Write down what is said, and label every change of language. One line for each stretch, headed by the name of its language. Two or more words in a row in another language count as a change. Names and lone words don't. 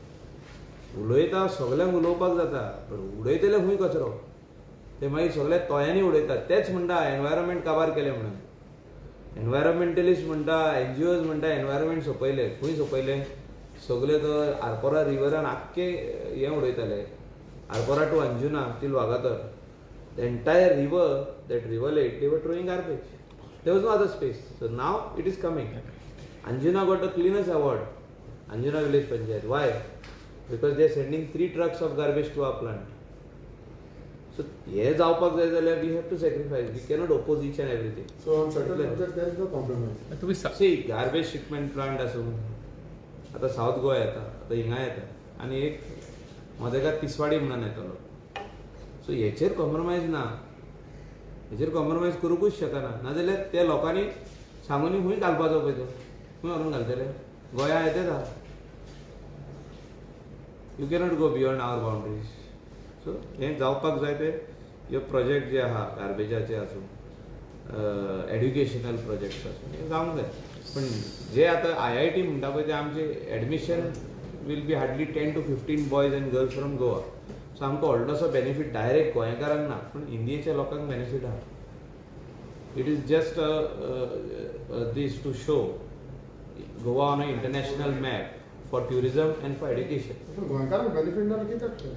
Konkani: उलयता सगल्यांक उलोवपाक जाता पूण उडयतले खंय कचरो, ते मागीर सगळे तोयांनी उडयतात. तेच म्हणटा एनवायरमेंट काबार केले म्हणून. एनवायरमेंटलिस्ट म्हणटा, NGOज म्हणटा एनवायरमेंट सोंपयले. खंय सोंपयले, सगळे तो आरपोरा रिवरान आख्खे हें उडयताले. आरपोरा टू अंजुना टील वागातर,
English: the entire river, that rivulet, they were throwing garbage. There was no other space. So now it is coming. Anjuna got the cleanest award, Anjuna Village Panchayat. Why? Because they are sending 3 trucks of garbage to our plant. So
Konkani: हे जावपाक जाय जाल्यार
English: we have to sacrifice. We cannot oppose each and everything. So on certain subjects there is no compromise.
Konkani: तुम्ही
English: See, garbage shipment plant
Konkani: आसूं, आता साऊथ गोवा येता, आता हिंगा येता, आनी एक मदेगार तिसवाडी म्हणून येतलो. सो हेचेर कॉम्प्रोमायज ना. हेचेर कॉम्प्रोमायज करूंकूच शकना. नाजाल्यार त्या लोकांनी सांगून खंय घालपाचो पळय तो, खंय व्हरून घालतले. गोंया येतेच आहा.
English: you cannot go beyond our boundaries.
Konkani: सो हें जावपाक जाय ते ह्यो प्रोजेक्ट जे आहा गार्बेजाचे आसूं,
English: educational projects
Konkani: आसूं, हे जावंक जाय. पण जे आतां IIT म्हणटा पळय ते आमचे
English: admission will be hardly 10 to 15 boys and girls from Goa.
Konkani: सो आमकां व्हडलोसो
English: benefit direct
Konkani: गोंयकारांक ना पूण इंडियेच्या लोकांक बेनिफीट आहा.
English: it is just this to show Goa on an international map for tourism and for education.
Konkani: पूण गोंयकारांक बेनिफीट ना कित्याक ते?